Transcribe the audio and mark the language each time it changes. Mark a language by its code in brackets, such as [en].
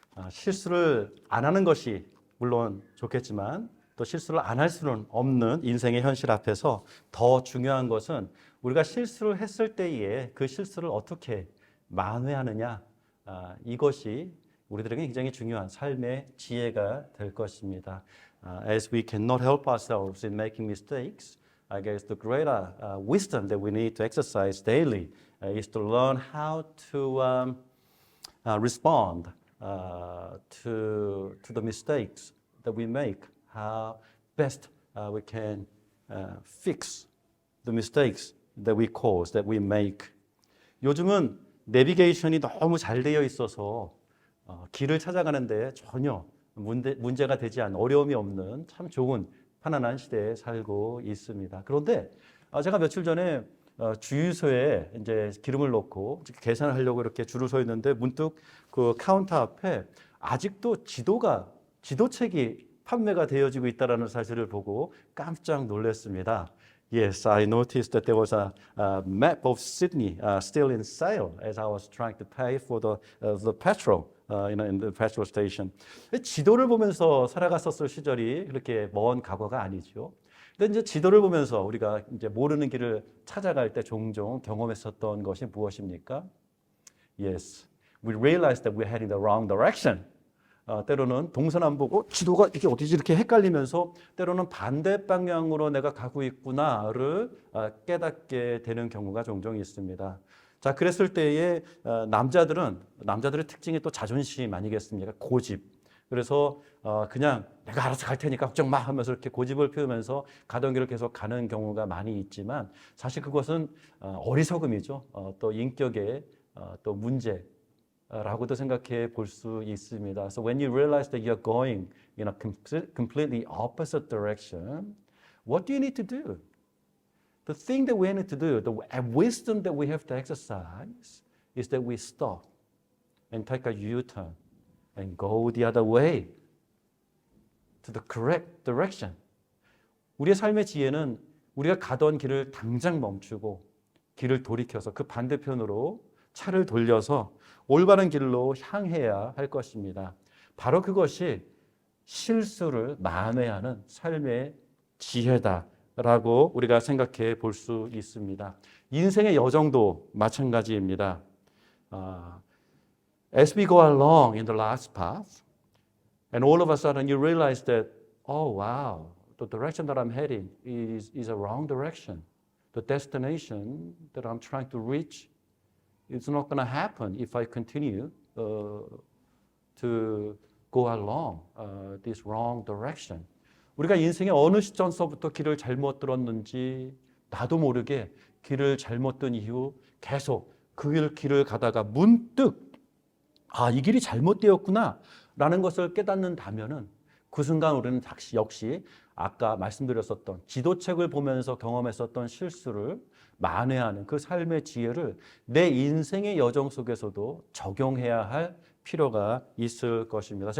[ko] 실수를 안 하는 것이 물론 좋겠지만 또 실수를 안 할 수는 없는 인생의 현실 앞에서 더 중요한 것은 우리가 실수를 했을 때에 그 실수를 어떻게 만회하느냐, 이것이 우리들에게 굉장히 중요한 삶의 지혜가 될 것입니다. [en] As we cannot help ourselves in making mistakes, I guess the greater wisdom that we need to exercise daily is to learn how to respond to the mistakes that we make, how best we can fix the mistakes that we cause, that we make. [ko] 요즘은 내비게이션이 너무 잘 되어 있어서 길을 찾아가는데 전혀 문제가 되지 않는, 어려움이 없는 참 좋은 편안한 시대에 살고 있습니다. 그런데 제가 며칠 전에 주유소에 이제 기름을 넣고 계산을 하려고 이렇게 줄을 서 있는데 문득 그 카운터 앞에 아직도 지도책이 판매가 되어지고 있다는 사실을 보고 깜짝 놀랐습니다. [en] Yes, I noticed that there was a map of Sydney still in sale as I was trying to pay for the petrol in the petrol station. [ko] 지도를 보면서 살아갔었을 시절이 그렇게 먼 과거가 아니죠. 근데 이제 지도를 보면서 우리가 이제 모르는 길을 찾아갈 때 종종 경험했었던 것이 무엇입니까? [en] Yes, we realized that we're heading the wrong direction. [ko] 때로는 동서남북, 지도가 이게 어디지 이렇게 헷갈리면서 때로는 반대 방향으로 내가 가고 있구나를 깨닫게 되는 경우가 종종 있습니다. 자, 그랬을 때에 남자들의 특징이 또 자존심 아니겠습니까? 고집. 그래서 그냥 내가 알아서 갈 테니까 걱정 마 하면서 이렇게 고집을 피우면서 가던 길을 계속 가는 경우가 많이 있지만 사실 그것은 어리석음이죠. 또 인격의 또 문제라고도 생각해 볼 수 있습니다. [en] So when you realize that you're going in a completely opposite direction, what do you need to do? The thing that we need to do, the wisdom that we have to exercise is that we stop and take a U-turn and go the other way to the correct direction. [ko] 우리의 삶의 지혜는 우리가 가던 길을 당장 멈추고 길을 돌이켜서 그 반대편으로 차를 돌려서 올바른 길로 향해야 할 것입니다. 바로 그것이 실수를 만회하는 삶의 지혜다라고 우리가 생각해 볼 수 있습니다. 인생의 여정도 마찬가지입니다. [en] As we go along in the last path, and all of a sudden you realize that, oh wow, the direction that I'm heading is a wrong direction. The destination that I'm trying to reach, it's not going to happen if I continue to go along this wrong direction. [ko] 우리가 인생의 어느 시점서부터 길을 잘못 들었는지 나도 모르게 길을 잘못 든 이후 계속 그 길을 가다가 문득 이 길이 잘못되었구나 라는 것을 깨닫는다면은 그 순간 우리는 역시 아까 말씀드렸었던 지도책을 보면서 경험했었던 실수를 만회하는 그 삶의 지혜를 내 인생의 여정 속에서도 적용해야 할 필요가 있을 것입니다.